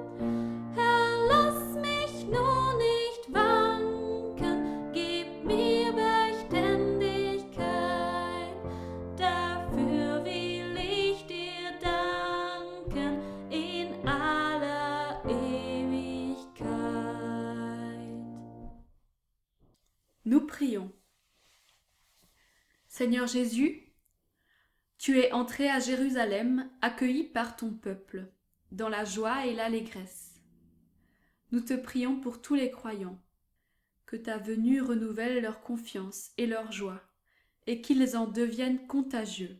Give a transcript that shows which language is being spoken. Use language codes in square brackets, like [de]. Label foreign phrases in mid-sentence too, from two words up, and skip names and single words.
[de] Herr, lass mich nur nicht wanken, gib mir Beständigkeit. Dafür will ich dir danken in aller Ewigkeit. [fr] Nous prions. Seigneur Jésus, tu es entré à Jérusalem, accueilli par ton peuple, dans la joie et l'allégresse. Nous te prions pour tous les croyants, que ta venue renouvelle leur confiance et leur joie, et qu'ils en deviennent contagieux.